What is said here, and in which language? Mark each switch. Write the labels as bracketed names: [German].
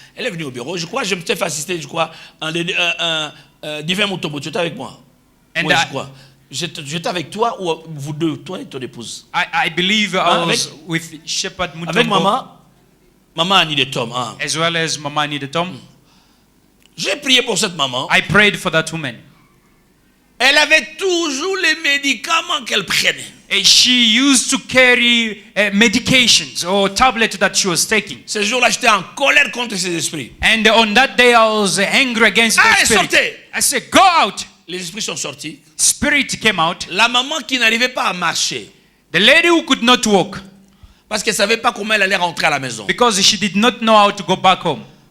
[French] Elle est venue au bureau. Je crois, je me suis fait assister, je crois, un divin Motobo. Tu étais avec moi? [English] And [French] Oui, je crois. J'étais avec toi ou vous deux, toi et ton épouse? [English] I believe I was with Shepherd [French] Avec [English] Mutombo, [French] maman Annie de Tom. Hein. [English] as well as Mama Anita Tom. [French] J'ai prié pour cette maman. [English] I prayed for that woman. [French] Elle avait toujours les médicaments qu'elle prenait. [English] And she used to carry medications or tablets that she was taking. [French] Ce jour-là, j'étais en colère contre ces esprits. [English] And on that day, I was angry against the spirit. [French] Sortez! [English] I said, go out. [French] Les esprits sont sortis. [English] Spirit came out. [French] La maman qui n'arrivait pas à marcher, [English] The lady who could not walk [French] parce qu'elle ne savait pas comment elle allait rentrer à la maison. [English] because she did not know how to go back home.